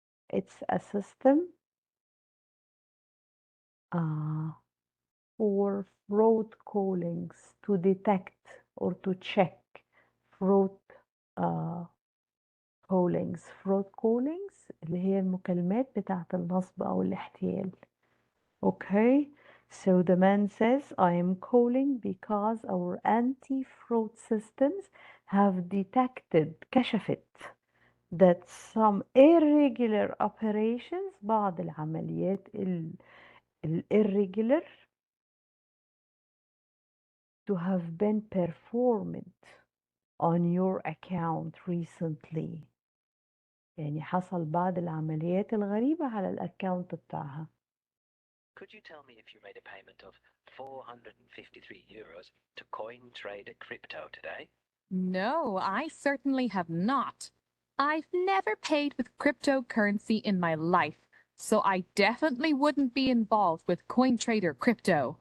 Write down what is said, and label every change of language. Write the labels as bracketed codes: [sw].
[en] It's a system for fraud callings to detect or to check fraud callings. [ar] Fraud callings اللي هي المكالمات بتاعة النصب أو الاحتيال. [en] Okay, so the man says, I am calling because our anti-fraud systems have detected, كشفت, that some irregular operations, [ar] بعض العمليات [en] irregular to have been performed on your account recently. [ar] يعني حصل بعض العمليات الغريبة على الأكاونت بتاعها. [en] Could you tell me if you made a payment of 453 euros to CoinTrade Crypto today? No, I certainly have not. I've never paid with cryptocurrency in my life, so I definitely wouldn't be involved with CoinTrader Crypto.